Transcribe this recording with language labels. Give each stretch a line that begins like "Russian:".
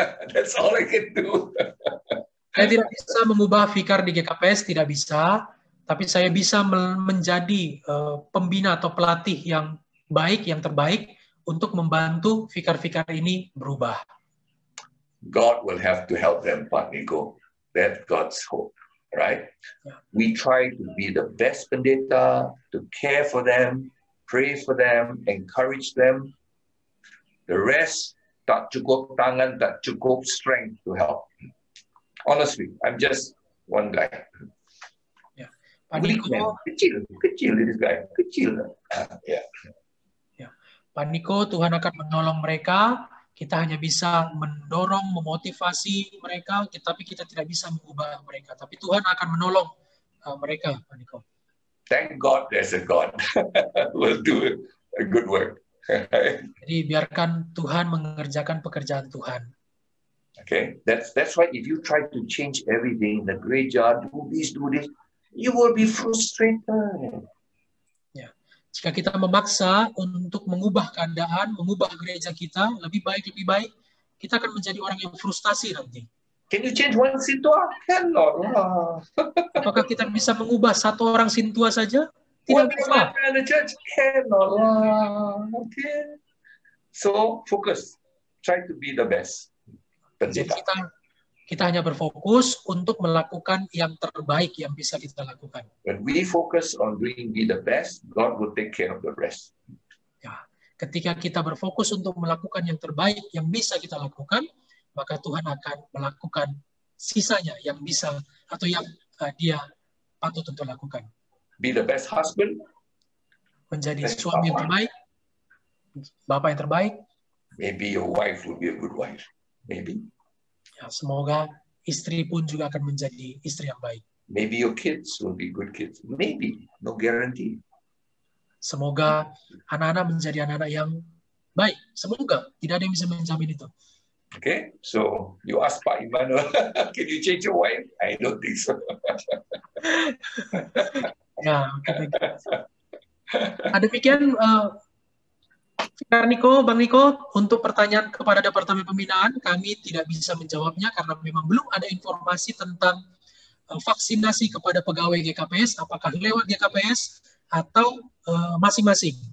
English: That's all I can do.
Indonesian: Saya tidak bisa mengubah Fikar di GKPS, tidak bisa. Tapi saya bisa menjadi pembina atau pelatih yang baik, yang terbaik untuk membantu Fikar-Fikar ini berubah.
English: God will have to help them, Pak Niko. That's God's hope, right? Yeah. We try to be the best pendeta, to care for them, pray for them, encourage them. The rest,
Indonesian: tak cukup tangan, tak cukup
English: strength to help. Honestly, I'm just one guy. Yeah. Pak Niko, kecil this guy, kecil. Yeah.
Indonesian: Yeah. Pak Niko, Tuhan akan menolong mereka. Kita hanya bisa mendorong, memotivasi mereka, tapi kita tidak bisa mengubah mereka. Tapi Tuhan akan menolong mereka, Pak Niko.
English: Thank God there's a God who will do a good work.
Indonesian: Jadi biarkan Tuhan mengerjakan pekerjaan Tuhan.
English: Okay, that's why if you try to change everything, the gereja, do this, you will be frustrated.
Indonesian: Jika kita memaksa untuk mengubah keadaan, mengubah gereja kita, lebih baik, kita akan menjadi orang yang frustasi nanti.
English: Can you change one sintua? Cannot.
Indonesian: Apakah kita bisa mengubah satu orang sintua saja? Tidak bisa.
English: The church cannot. Okay. So focus. Try to be the best.
Indonesian: Jadi kita hanya berfokus untuk melakukan yang terbaik yang bisa kita lakukan.
English: When we focus on doing be the best, God will take care of the rest.
Indonesian: Ya, ketika kita berfokus untuk melakukan yang terbaik yang bisa kita lakukan, maka Tuhan akan melakukan sisanya yang bisa atau yang Dia patut untuk lakukan.
English: Be the best husband.
Indonesian: Menjadi suami yang terbaik, bapak yang terbaik.
English: Maybe your wife will be a good wife. Maybe.
Indonesian: Ya, semoga istri pun juga akan menjadi istri yang baik.
English: Maybe your kids will be good kids. Maybe. No guarantee.
Indonesian: Semoga anak-anak menjadi anak-anak yang baik. Semoga. Tidak ada yang bisa menjamin itu.
English: Okay, so you ask Pak Emmanuel, can you change your wife? I don't think so.
Indonesian: Ya, demikian Bang Niko, untuk pertanyaan kepada Departemen Pembinaan, kami tidak bisa menjawabnya karena memang belum ada informasi tentang vaksinasi kepada pegawai GKPS, apakah lewat GKPS atau masing-masing.